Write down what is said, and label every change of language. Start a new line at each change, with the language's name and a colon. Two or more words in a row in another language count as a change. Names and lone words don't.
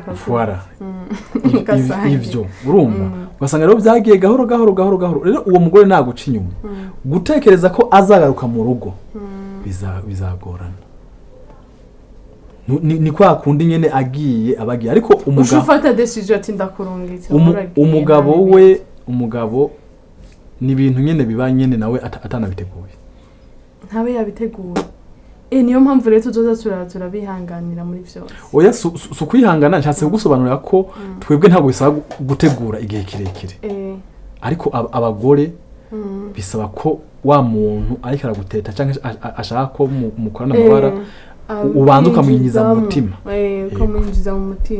Rundi: akavura ivyo urumva ugasanga rero byagiye gahoro rero uwo mugore naguca inyuma gutekereza ko azagaruka mu rugo bizagorana ni kwa kundi nyene abagiye ariko umugabo ufata decision ati ndakurungitse umugabo ni ibintu nyene biba nyene nawe atanabiteguye ntabe yabiteguye niyo mpamvu rero tuzoza turabihanganira muri vyose oya su kwihangana nshatse kugusobanurira ko twebwe ntabwo bisaba gutegura igihe kirekire ariko abagore bisaba ko wa muntu ariko araguteta cyangwa ashaka ko mukorana amabara ubanza ukamwinjiza mu mutima ukamwinjiza mu mutima